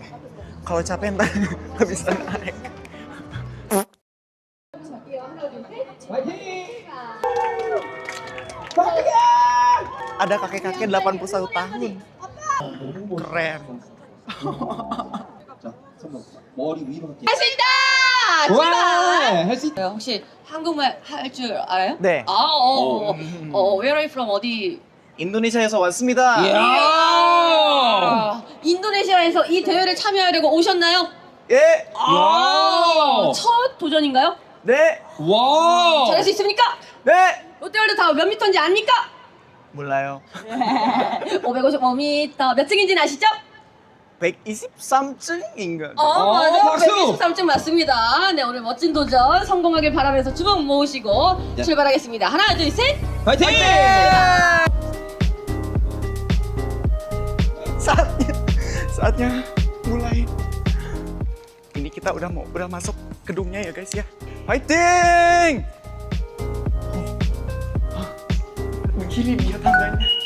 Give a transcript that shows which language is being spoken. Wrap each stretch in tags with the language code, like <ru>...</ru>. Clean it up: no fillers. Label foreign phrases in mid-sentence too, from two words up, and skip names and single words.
<id>Kalau capek ntar gak bisa naik. Ada kakek-kakek 81 tahun. Keren.</id> <ko>머리 위로 이렇게. 할 수 있다! 와, 출발! 할 수 있다. 혹시 한국말 할 줄 알아요? 네.</ko> <en>Where are you from?</en> <ko>어디? 인도네시아에서 왔습니다. 인도네시아에서 이 대회를 참여하려고 오셨나요? 예. 첫 도전인가요? 네. 와. 잘할 수 있습니까? 네. 롯데월드 타워 몇 미터인지 압니까? 몰라요. 555m 몇 층인지는 아시죠? 123층인가? 맞아요. 박수! 123층 맞습니다. 네, 오늘 멋진 도전 성공하길 바라면서 두 분 모으시고 네. 출발하겠습니다. 하나, 둘, 셋! 파이팅!</ko> <id>Saatnya mulai. Ini kita udah masuk gedungnya ya guys ya. Fighting! Begini dia tangganya.</id>